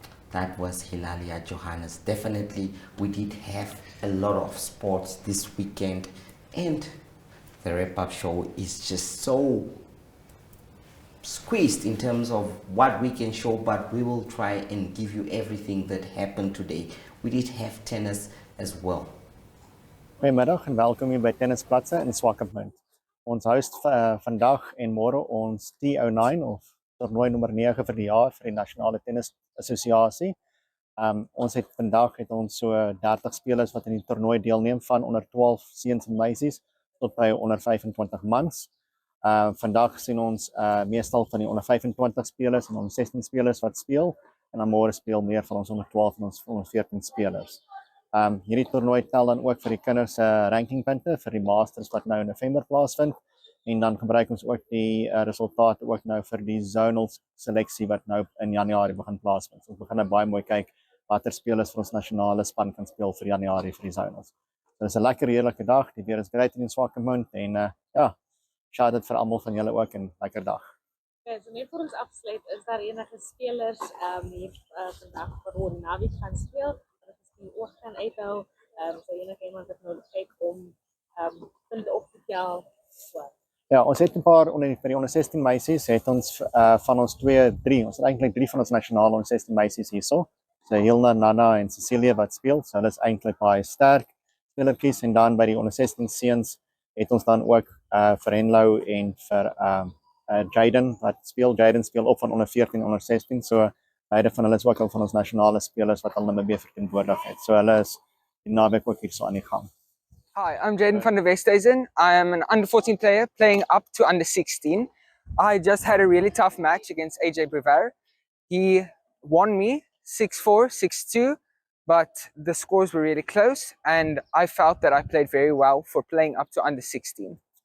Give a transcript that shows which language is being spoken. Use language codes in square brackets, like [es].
[en] That was Hilaria Johannes. Definitely, we did have a lot of sports this weekend, and the wrap-up show is just so squeezed in terms of what we can show, but we will try and give you everything that happened today. We did have tennis as well. [af] Goeiemiddag en welkom hier by Tennisplatse in Swakopmund. Ons host vandag en môre ons T09 of toernooi nommer 9 vir die jaar vir die Nasionale Tennis Assosiasie. Ons het vandag ons so 30 spelers wat in die toernooi deelneem, van onder 12 seuns en meisies tot by onder 25 mans. Vandag sien ons meestal van die onder 25 spelers en onder 16 spelers wat speel, en dan môre speel meer van ons onder 12 en ons onder 14 spelers. Hierdie toernooi tel dan ook vir die kinders se rankingpunte vir die Masters wat nou in November plaasvind en dan gebruik ons ook die resultate ook nou vir die zonal seleksie wat nou in Januarie begin plaasvind. So ons begin nou baie mooi kyk watter spelers vir ons nasionale span kan speel vir Januarie vir die zonals. So dis 'n lekker heerlike dag. Die weer is great in Swakopmund en ja, shout out vir almal van julle ook en lekker dag. Okay, so net voor ons afsluit, is daar enige spelers hier vandag vir naweek gaan speel? Dat is die oog gaan uithou, so enige iemand wat nodig kyk om punte op te tel. Ja, ons het 'n paar vir die onder 16 meisies het ons van ons 3, ons het eintlik 3 van ons nasionale onder 16 meisies hierso. So Hilna, Nana en Cecilia wat speel, so hulle is eintlik baie sterk spelertjies en dan by die onder 16 seuns het ons dan ook vir Henlou en vir Jaden wat speel. Jaden speel op van onder 14 onder 16, so beide van hulle is ook al van ons nasionale spelers wat al Namibië verteenwoordig het. So hulle is die naweek ook hier so aan die gang. [en] Hi, I'm Jaden van der Westhuizen. I am an under 14 player playing up to under 16. I just had a really tough match against AJ Brevar. He won me 6-4, 6-2, but the scores were really close and I felt that I played very well for playing up to under 16.